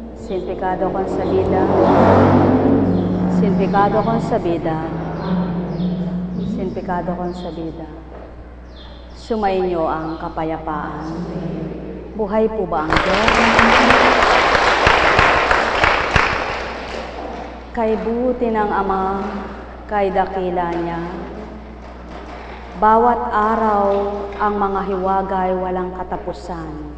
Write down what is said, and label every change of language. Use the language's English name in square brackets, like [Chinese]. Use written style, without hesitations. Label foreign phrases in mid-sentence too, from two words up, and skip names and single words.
[Spanish] sin pecado concebida, sin pecado concebida, sin pecado concebida. [Filipino] Sumainyo ang kapayapaan. Buhay po ba ang Diyos? Kay buti ng Ama, kay dakila niya, bawat araw ang mga hiwagay walang katapusan.